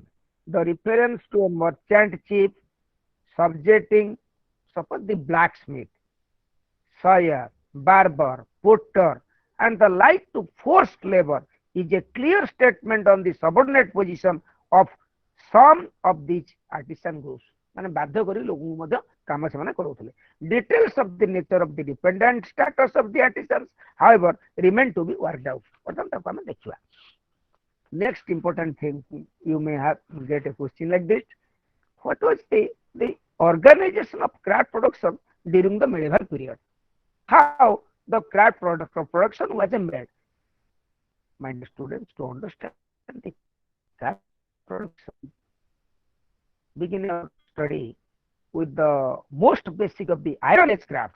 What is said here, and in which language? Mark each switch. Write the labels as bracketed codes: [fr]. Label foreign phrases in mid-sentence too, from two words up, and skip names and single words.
[en] The reference to a merchant chief subjecting, suppose the blacksmith, sawyer, barber, potter, and the like to forced labor is a clear statement on the subordinate position of some of these artisan groups. [or] ମାନେ ବାଧ୍ୟ କରି ଲୋକଙ୍କୁ ମଧ୍ୟ କାମ ସେମାନେ କରାଉଥିଲେ. [en] Details of the nature of the dependent status of the artisans, however, remain to be worked out. [or] ବର୍ତ୍ତମାନ ତାକୁ ଆମେ ଦେଖିବା. [en] Next important thing, you may have get a question like this: what was the organization of craft production during the medieval period? How the craft product of production was made? My students, to understand the craft production, begin our study with the most basic of the iron age crafts.